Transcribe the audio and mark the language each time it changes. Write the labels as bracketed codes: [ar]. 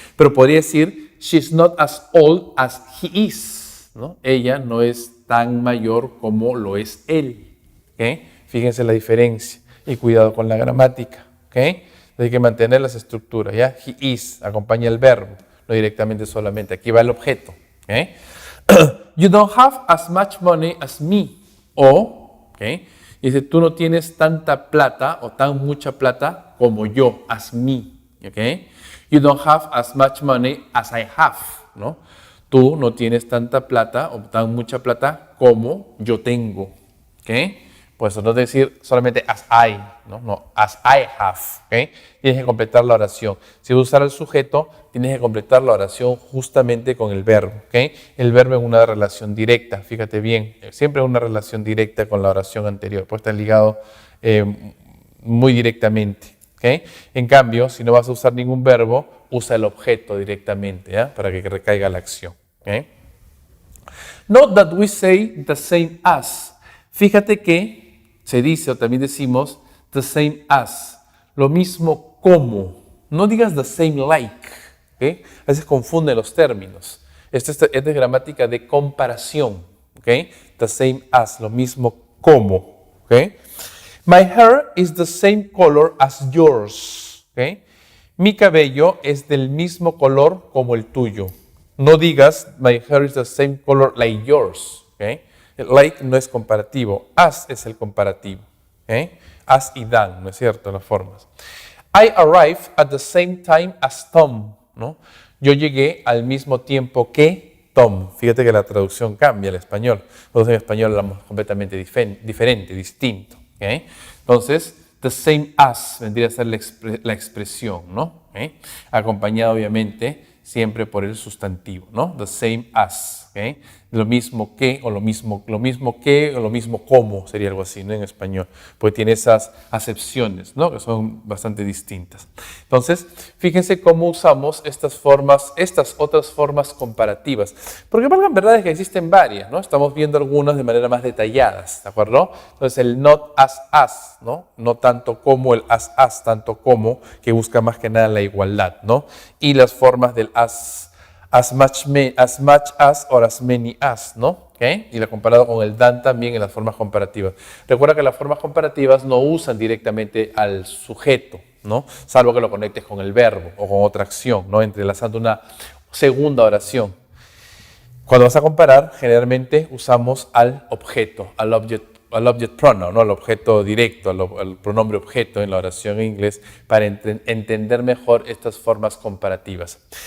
[es] Pero podría decir, [en] she's not as old as he is, [es] ¿no? Ella no es tan mayor como lo es él, ¿ok? Fíjense la diferencia y cuidado con la gramática, ¿ok? Hay que mantener las estructuras, ¿ya? He is, acompaña el verbo, no directamente solamente. Aquí va el objeto, ¿ok? [en] You don't have as much money as me. [es] O, ¿ok? Dice, tú no tienes tanta plata o tan mucha plata como yo, [en] as me, [es] ¿ok? [en] You don't have as much money as I have, ¿no? [es] Tú no tienes tanta plata o tan mucha plata como yo tengo, ¿ok? Pues no decir solamente as I, no, as I have, ¿ok? Tienes que completar la oración. Si vas a usar el sujeto, tienes que completar la oración justamente con el verbo, ¿ok? El verbo es una relación directa, fíjate bien, siempre es una relación directa con la oración anterior, pues está ligado muy directamente, ¿ok? En cambio, si no vas a usar ningún verbo, usa el objeto directamente, ¿ya? Para que recaiga la acción, ¿ok? [en] Note that we say the same as. [es] Fíjate que se dice o también decimos the same as, lo mismo como. No digas the same like, ¿okay? A veces confunden los términos. Esto es de gramática de comparación, ¿okay? The same as, lo mismo como, ¿okay? [en] My hair is the same color as yours, ¿okay? [es] Mi cabello es del mismo color como el tuyo. No digas [en] my hair is the same color like yours, ¿okay? [es] Like no es comparativo, as es el comparativo, ¿okay? As y than, ¿no es cierto? Las formas. [en] I arrived at the same time as Tom, ¿no? [es] Yo llegué al mismo tiempo que Tom. Fíjate que la traducción cambia al español. Nosotros en español hablamos completamente diferente, distinto, ¿okay? Entonces, the same as vendría a ser la expresión, ¿no? ¿Okay? Acompañado obviamente siempre por el sustantivo, ¿no? The same as, ¿okay? Lo mismo que, o lo mismo que, o lo mismo como, sería algo así, ¿no? En español, porque tiene esas acepciones, ¿no? Que son bastante distintas. Entonces, fíjense cómo usamos estas formas, estas otras formas comparativas, porque valgan verdades que existen varias, ¿no? Estamos viendo algunas de manera más detalladas, ¿de acuerdo? Entonces, el not as, ¿no? No tanto como el as, tanto como, que busca más que nada la igualdad, ¿no? Y las formas del as much as or as many as, ¿no? ¿Okay? Y la comparado con el than también en las formas comparativas. Recuerda que las formas comparativas no usan directamente al sujeto, ¿no? Salvo que lo conectes con el verbo o con otra acción, ¿no? Entrelazando una segunda oración. Cuando vas a comparar, generalmente usamos al objeto, al object pronoun, ¿no? Al objeto directo, al pronombre objeto en la oración en inglés, para entender mejor estas formas comparativas.